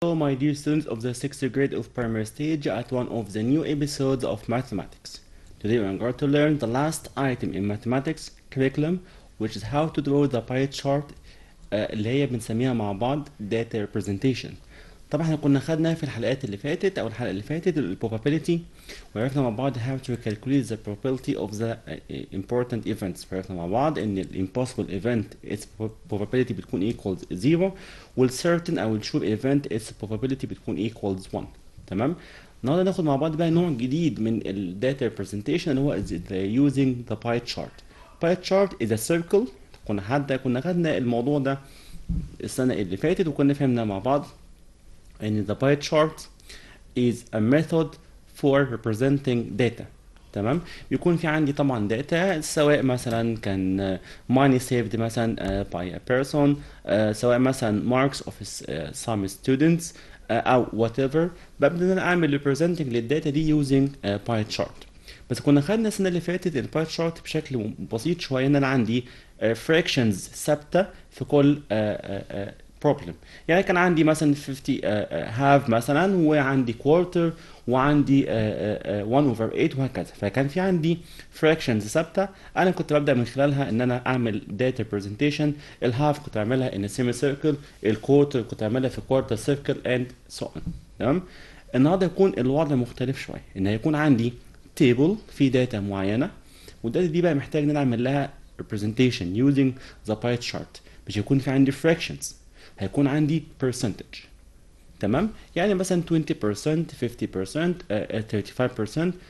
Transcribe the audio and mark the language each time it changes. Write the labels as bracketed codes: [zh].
[en] Hello, my dear students of the 6th grade of primary stage at one of the new episodes of mathematics. Today we are going to learn the last item in mathematics curriculum, which is how to draw the pie chart [ar] اللي هي بنسميها مع بعض [en] data representation. [ar] طبعا احنا كنا خدنا في الحلقات اللي فاتت او الحلقه اللي فاتت ال probability، وعرفنا مع بعض [en] how to calculate the probability of the important events. [ar] وعرفنا مع بعض ان ال [en] impossible event its probability بتكون equals 0، وال certain او ال sure event its probability بتكون equals 1. [ar] تمام. النهارده ناخد مع بعض بقى نوع جديد من ال data representation اللي هو using the pie chart. [en] pie chart is a circle. [ar] كنا خدنا الموضوع ده السنه اللي فاتت وكنا فهمنا مع بعض [en] and the pie chart is a method for representing data. [ar] تمام. بيكون في عندي طبعا data سواء مثلا كان [en] money saved [ar] مثلا [en] by a person، [ar] سواء مثلا [en] marks of some students [ar] او whatever. ببدأ ان انا اعمل representing للداتا دي [en] using pie chart. [ar] بس كنا خدنا السنه اللي فاتت الباي تشارت بشكل بسيط شويه، ان انا عندي fractions ثابته في كل problem. يعني كان عندي مثلا 50 half مثلا، وعندي quarter، وعندي 1 over 8 وهكذا. فكان في عندي fractions ثابته انا كنت ببدا من خلالها ان انا اعمل data representation. الهاف كنت اعملها [en] in a semicircle، [ar] الكوارتر كنت اعملها في [en] quarter circle and so on. [ar] تمام. النهارده يكون الوضع مختلف شويه، ان هيكون عندي table في داتا معينه، والداتا دي بقى محتاج ان انا اعمل لها representation [en] using the pie chart. [ar] مش هيكون في عندي fractions، هيكون عندي percentage. تمام. يعني مثلا 20%، 50%، 35%.